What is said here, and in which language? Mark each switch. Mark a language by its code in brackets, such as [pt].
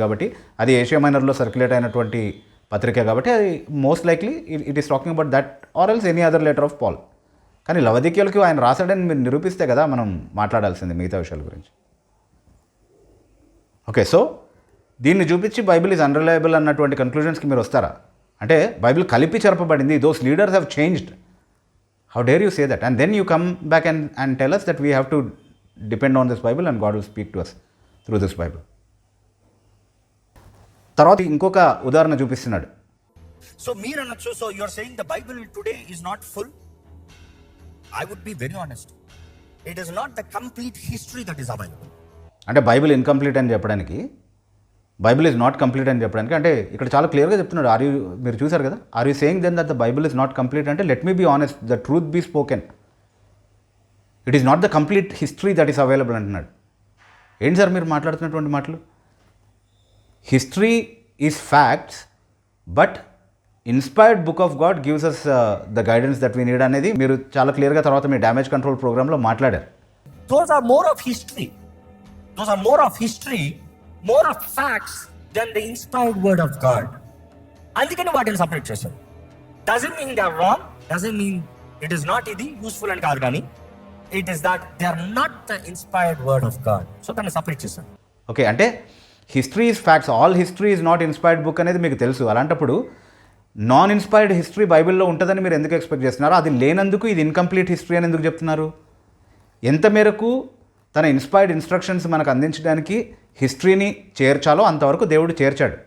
[te] కాబట్టి అది Asia మైనర్లో circulate అయినటువంటి పత్రిక కాబట్టి అది [en] Most likely it is talking about that or else any other letter of Paul. [te] కానీ లవదికీయులకి ఆయన రాశాడని మీరు నిరూపిస్తే కదా మనం మాట్లాడాల్సింది మిగతా విషయాల గురించి. ఓకే, సో దీన్ని చూపించి [en] Bible is unreliable [te] అన్నటువంటి కన్క్లూజన్స్కి మీరు వస్తారా? అంటే బైబిల్ కలిపి చెరపబడింది, [en] Those leaders have changed. How dare you say that? And then you come back and tell us that we have to depend on this Bible and God will speak to us through this Bible. [te] తర్వాత ఇంకొక ఉదాహరణ చూపిస్తున్నాడు. [en] so [te] మీరు అనొచ్చు, [en] So you are saying the Bible today is not full. I would be very honest. It is not the complete history that is available. [te] అంటే Bible incomplete అని చెప్పడానికి [en] Bible is not complete [te] అని చెప్పడానికి, అంటే ఇక్కడ చాలా క్లియర్గా చెప్తున్నాడు. మీరు చూసారు కదా, [en] Are you saying then that the Bible is not complete అంటే let me be honest, the truth be spoken. It is not the complete history that is available [te] అంటున్నాడు. ఏంటి సార్ మీరు మాట్లాడుతున్నటువంటి మాటలు? [en] history is facts, but inspired book of God gives us the guidance that we need [te] అనేది మీరు చాలా క్లియర్గా తర్వాత మీ డ్యామేజ్ కంట్రోల్ ప్రోగ్రాంలో మాట్లాడారు. [en] Those are more of history. Those are more of history, more of facts than the inspired word of God. [te] అందుకని వాటిని separate చేశారు. [en] Doesn't mean they are wrong. Doesn't mean it is not [te] ఇది useful అని కాదు, కానీ [en] it is that they are not the inspired word of God. [te] So దాన్ని separate చేశారు. [en] okay, అంటే history is facts, all history is not inspired book [te] అనేది మీకు తెలుసు. అలాంటప్పుడు నాన్ ఇన్స్పైర్డ్ హిస్టరీ బైబిల్లో ఉంటుందని మీరు ఎందుకు ఎక్స్పెక్ట్ చేస్తున్నారు? అది లేనందుకు ఇది ఇన్కంప్లీట్ హిస్టరీ అని ఎందుకు చెప్తున్నారు? ఎంత మేరకు తన ఇన్స్పైర్డ్ ఇన్స్ట్రక్షన్స్ మనకు అందించడానికి హిస్టరీని చేర్చాలో అంతవరకు దేవుడు చేర్చాడు.